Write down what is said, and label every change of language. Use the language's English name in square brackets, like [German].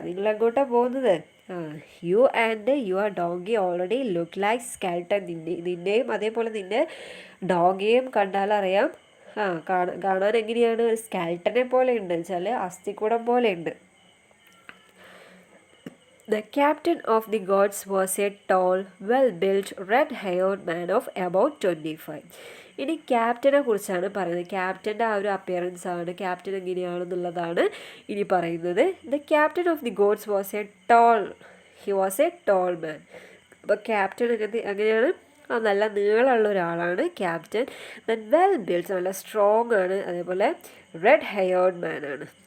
[Malayalam] നിങ്ങൾ എങ്ങോട്ടാണ് പോകുന്നത്? [English] You and your donkey already look like skeleton. [Malayalam] നിന്നെയും അതേപോലെ നിന്നെ ഡോങ്കിയെയും കണ്ടാലറിയാം. കാണാൻ എങ്ങനെയാണ്? ഒരു സ്കെൽട്ടനെ പോലെ ഉണ്ട്, വെച്ചാൽ അസ്ഥിക്കൂടം പോലെ ഉണ്ട്. [English] The captain of the guards was a tall, well-built, red-haired man of about 25. [Malayalam] ഇനി ക്യാപ്റ്റനെ കുറിച്ചാണ് പറയുന്നത്. ക്യാപ്റ്റൻ്റെ ആ ഒരു അപ്പിയറൻസ് ആണ്, ക്യാപ്റ്റൻ എങ്ങനെയാണെന്നുള്ളതാണ് ഇനി പറയുന്നത്. [English] The captain of the gods he was a tall man. [Malayalam] അപ്പോൾ ക്യാപ്റ്റൻ എങ്ങനെയാണ്? നല്ല നീളമുള്ള ഒരാളാണ് ക്യാപ്റ്റൻ. [English] then well build, [Malayalam] നല്ല സ്ട്രോങ് ആണ്. അതേപോലെ [English] red haired man [Malayalam] ആണ്.